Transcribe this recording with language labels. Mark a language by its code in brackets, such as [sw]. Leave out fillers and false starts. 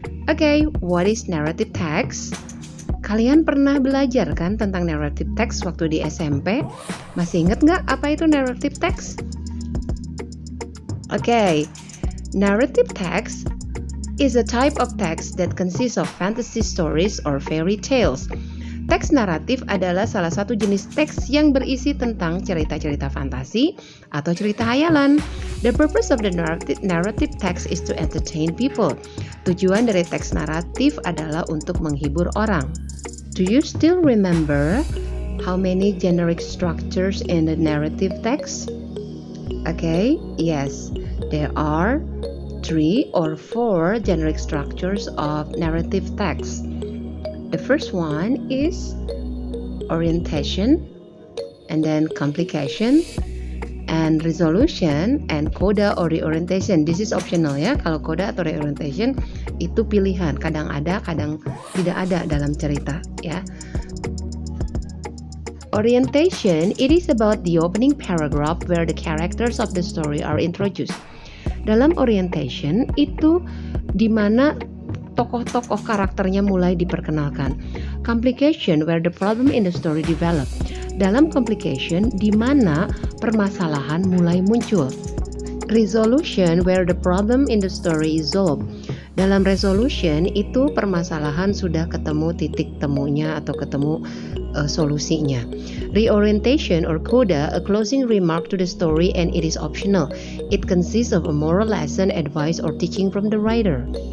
[en] Okay, what is narrative text? [id] Kalian pernah belajar kan tentang narrative text waktu di SMP? Masih inget nggak apa itu narrative text? [en] Okay, narrative text is a type of text that consists of fantasy stories or fairy tales. [id] Teks naratif adalah salah satu jenis teks yang berisi tentang cerita-cerita fantasi atau cerita hayalan. [en] The purpose of the narrative text is to entertain people. [id] Tujuan dari teks naratif adalah untuk menghibur orang. [en] Do you still remember how many generic structures in the narrative text? Okay, yes, there are 3 or 4 generic structures of narrative text. The first one is orientation, and then complication, and resolution, and coda or reorientation. This is optional [id] ya, kalau coda atau reorientation itu pilihan, kadang ada, kadang tidak ada dalam cerita ya. [en] Orientation, it is about the opening paragraph where the characters of the story are introduced. [id] Dalam orientation itu di mana tokoh-tokoh karakternya mulai diperkenalkan. [en] Complication, where the problem in the story develop. [id] Dalam complication, di mana permasalahan mulai muncul. [en] Resolution, where the problem in the story is solved. [id] Dalam resolution itu permasalahan sudah ketemu titik temunya atau ketemu solusinya. [en] Reorientation or coda, a closing remark to the story and it is optional. It consists of a moral lesson, advice, or teaching from the writer.